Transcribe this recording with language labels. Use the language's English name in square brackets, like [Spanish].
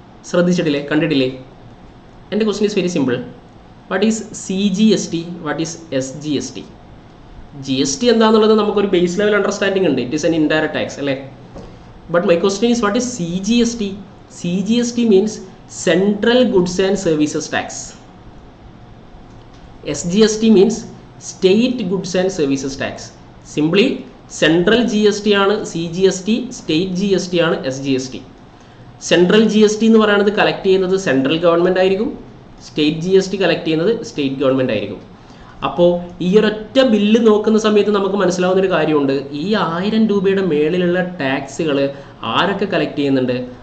[Malayalam] ശ്രദ്ധിച്ചിട്ടില്ലേ? കണ്ടിട്ടില്ലേ? എൻ്റെ [English] Question is very simple. What is CGST? What is SGST? [Malayalam] GST എന്താണെന്നുള്ളത് നമുക്കൊരു ബേസ് ലെവൽ അണ്ടർസ്റ്റാൻഡിംഗ് ഉണ്ട്. [English] it is an indirect tax [Malayalam] അല്ലേ? [English] But my question is what is CGST? CGST means Central Goods and Services Tax. SGST means State Goods and Services Tax. Simply Central GST ആണ് CGST, State GST ആണ് SGST. [Malayalam] Central GST എന്ന് പറയുന്നത് collect ചെയ്യുന്നത് central government ആയിരിക്കും. State GST collect ചെയ്യുന്നത് state government ആയിരിക്കും. അപ്പോൾ ഈ ഒരൊറ്റ ബില്ല് നോക്കുന്ന സമയത്ത് നമുക്ക് മനസ്സിലാവുന്നൊരു കാര്യമുണ്ട്. ഈ 1000 രൂപയുടെ മേളിലുള്ള ടാക്സുകൾ ആരൊക്കെ കളക്ട് ചെയ്യുന്നുണ്ട്?